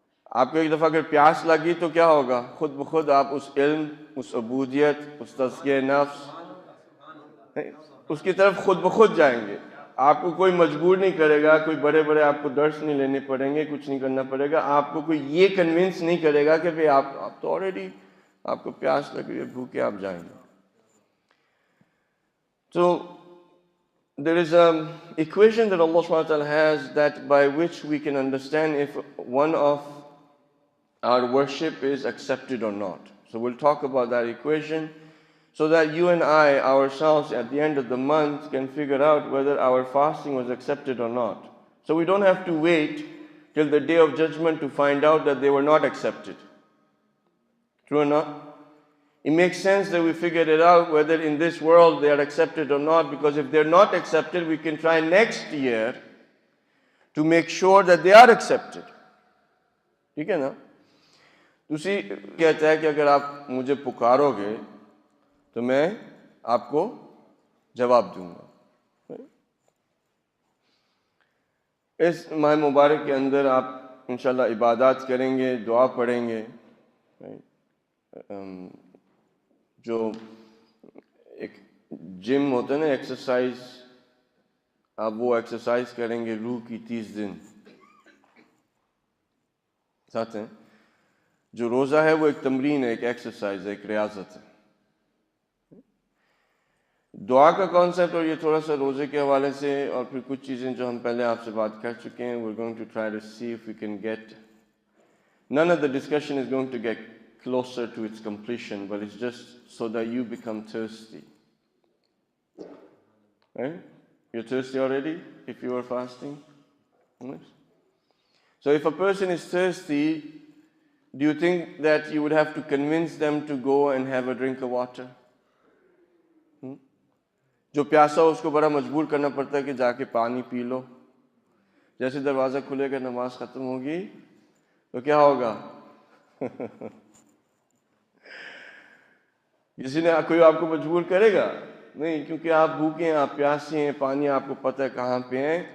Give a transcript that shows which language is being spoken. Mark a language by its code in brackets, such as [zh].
[ur] آپ کو ایک دفعہ اگر پیاس لگی تو کیا ہوگا؟ خود بخود آپ اس علم، اس عبودیت، اس تزکیہ نفس، اس کی طرف خود بخود جائیں گے. آپ کو کوئی مجبور نہیں کرے گا، کوئی بڑے بڑے آپ کو درس نہیں لینے پڑیں گے، کچھ نہیں کرنا پڑے گا. آپ کو کوئی یہ کنونس نہیں کرے گا کہ بھئی آپ تو آلریڈی آپ کو پیاس لگ رہی ہے، بھوکے آپ جائیں گے. [en] So there is an equation that Allah subhanahu wa ta'ala has that by which we can understand if one of our worship is accepted or not. So we'll talk about that equation so that you and I ourselves at the end of the month can figure out whether our fasting was accepted or not. So we don't have to wait till the day of judgment to find out that they were not accepted. True or not? It makes sense that we figured it out whether in this world they are accepted or not, because if they're not accepted, we can try next year to make sure that they are accepted. [ur] ٹھیک ہے نا؟ دوسری کہتا ہے کہ اگر آپ مجھے پکارو گے تو میں آپ کو جواب دوں گا. اس ماہ مبارک کے اندر آپ انشاءاللہ عبادات کریں گے، دعا پڑھیں گے. جو ایک جم ہوتا ہے نا، ایکسرسائز، آپ وہ ایکسرسائز کریں گے روح کی 30 دن ساتھ ہیں. جو روزہ ہے وہ ایک تمرین ہے، ایک ایکسرسائز ہے، ایک ریاضت ہے. دعا کا کانسیپٹ، اور یہ تھوڑا سا روزے کے حوالے سے اور پھر کچھ چیزیں جو ہم پہلے آپ سے بات کر چکے ہیں. [en] we're going to try to see if we can get, none of the discussion is going to get closer to its completion, but it's just so that you become thirsty. Right? You're thirsty already if you are fasting? Yes. So if a person is thirsty, do you think that you would have to convince them to go and have a drink of water? [ur] جو پیاسا ہو اس کو بڑا مجبور کرنا پڑتا ہے کہ جا کے پانی پی لو. جیسے دروازہ کھلے گا، نماز ختم ہوگی تو کیا ہوگا؟ کسی نے کوئی آپ کو مجبور کرے گا نہیں، کیونکہ آپ بھوکے ہیں، آپ پیاسے ہیں، پانی آپ کو پتہ ہے کہاں پہ ہیں.